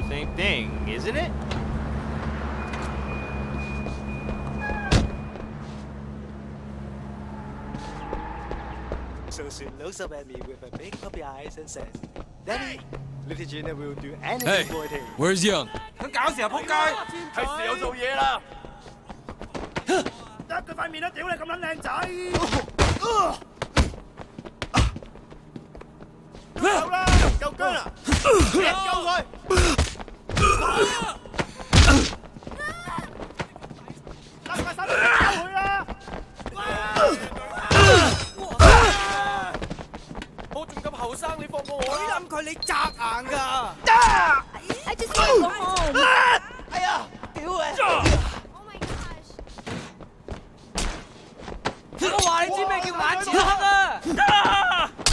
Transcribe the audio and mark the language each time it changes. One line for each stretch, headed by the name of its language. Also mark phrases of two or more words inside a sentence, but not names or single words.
English: Same thing, isn't it? So she looks up at me with her big puppy eyes and says, Daddy, little Gina will do anything Hey, for him. where's Young?
Cantonese: 咁搞事啊，仆街！係時候做嘢啦！得佢塊面都屌你咁撚靚仔！夠啦，夠姜啦！救佢！拉塊衫救佢啦！我仲咁後生，你放過我啦！佢你砸硬㗎！
English: I just want to go home.
Cantonese: 哎呀，屌你！
English: Oh my gosh.
Cantonese: 我話你知咩叫眼前黑啊！